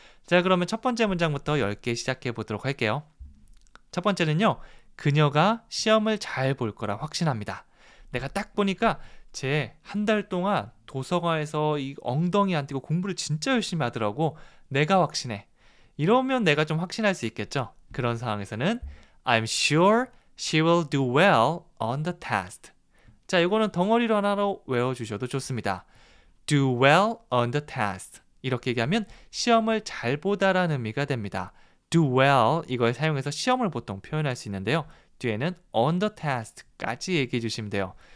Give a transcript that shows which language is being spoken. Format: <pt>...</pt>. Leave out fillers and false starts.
<ko>자, 그러면 첫 번째 문장부터 10개 시작해 보도록 할게요. 첫 번째는요. 그녀가 시험을 잘 볼 거라 확신합니다. 내가 딱 보니까 쟤 한 달 동안 도서관에서 이 엉덩이 안 띄고 공부를 진짜 열심히 하더라고. 내가 확신해. 이러면 내가 좀 확신할 수 있겠죠. 그런 상황에서는</ko> <en>I'm sure she will do well on the test.</en> <ko>자, 이거는 덩어리로 하나로 외워주셔도 좋습니다.</ko> <en>Do well on the test.</en> <ko>이렇게 얘기하면 시험을 잘 보다라는 의미가 됩니다. Do well 이걸 사용해서 시험을 보통 표현할 수 있는데요. 뒤에는 on the test까지 얘기해 주시면 돼요.</ko>